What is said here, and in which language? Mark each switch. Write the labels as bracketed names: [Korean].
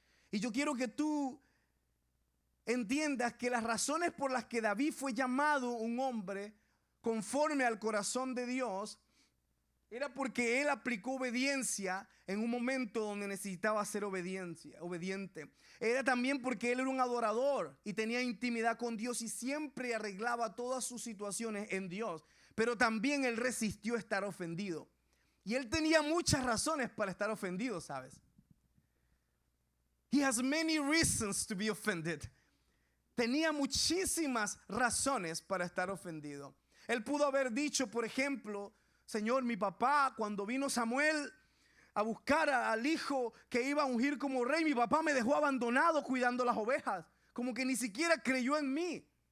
[Spanish] Y yo quiero que tú entiendas que las razones por las que David fue llamado un hombre conforme al corazón de Dios era porque él aplicó obediencia en un momento donde necesitaba ser obediente. Era también porque él era un adorador y tenía intimidad con Dios y siempre arreglaba todas sus situaciones en Dios. Pero también él resistió estar ofendido. Y él tenía muchas razones para estar ofendido, ¿sabes? [English] He has many reasons to be offended. [Spanish] Tenía muchísimas razones para estar ofendido. Él pudo haber dicho, por ejemplo, Señor, mi papá, cuando vino Samuel a buscar al hijo que iba a ungir como rey, mi papá me dejó abandonado cuidando las ovejas, como que ni siquiera creyó en mí.